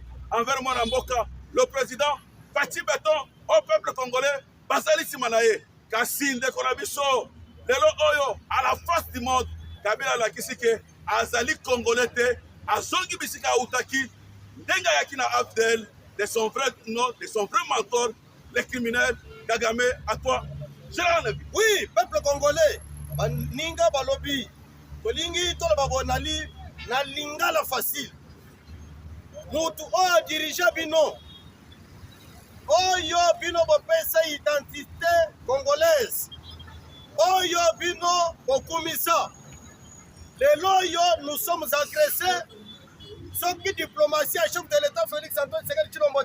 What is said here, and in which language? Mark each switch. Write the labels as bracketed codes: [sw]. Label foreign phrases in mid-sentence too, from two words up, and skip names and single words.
[ln] envers mwana mboka [fr] le président Fati Beton au peuple congolais [ln] bazali nsima na ye kasi ndeko na biso lelo oyo [fr] à la face du monde [ln] Kabila alakisi ke azali congolais te azongi bisika autaki ndenga yaki na AFDL [fr] de son vrai nom, de son vrai mentor, les criminels Kagame. À toi, oui, peuple congolais [ln] baninga balobi tolingi toloba bonali na lingala facile mutu oyo dirige bino oyo bino bopesa [fr] identité congolaise [ln] oyo bino bokumisa lelo oyo [fr] nous sommes agressés [ln] soki diplomatie ya [fr] chef de l'état [ln] Félix Antoine Tshisekedi Tshilombo